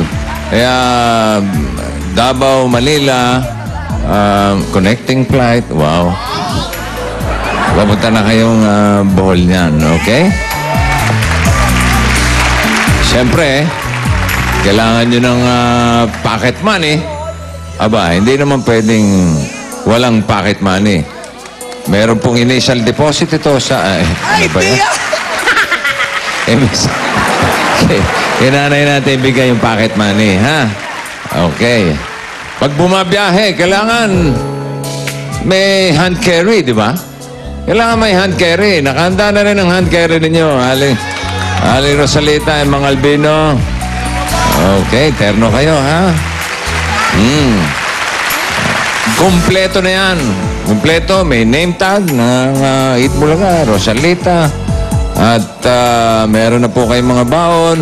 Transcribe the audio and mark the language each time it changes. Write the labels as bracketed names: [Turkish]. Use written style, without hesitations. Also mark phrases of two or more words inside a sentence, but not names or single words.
[Filipino] Kaya Davao, Manila, [English] connecting flight. [Filipino] Wow. Papunta na kayong Bohol niyan, okay? Siyempre, kailangan nyo ng [English] pocket money. [Filipino] Aba, hindi naman pwedeng walang [English] pocket money. [Filipino] Meron pong initial deposit ito sa... ano ba yan? Kinanay natin bigay yung [English] pocket money, [Filipino] ha? Okay. Pag bumabiyahe, kailangan may [English] hand carry, [Filipino] di ba? Kailangan may [English] hand carry. [Filipino] Nakahanda na rin ang [English] hand carry [Filipino] ninyo. Aling Rosalita, mga Albino. Okay, terno kayo, ha? Kompleto na yan. Kompleto, may [English] name tag [Filipino] ng Eat Bulaga, Rosalita. At meron na po kayong mga baon.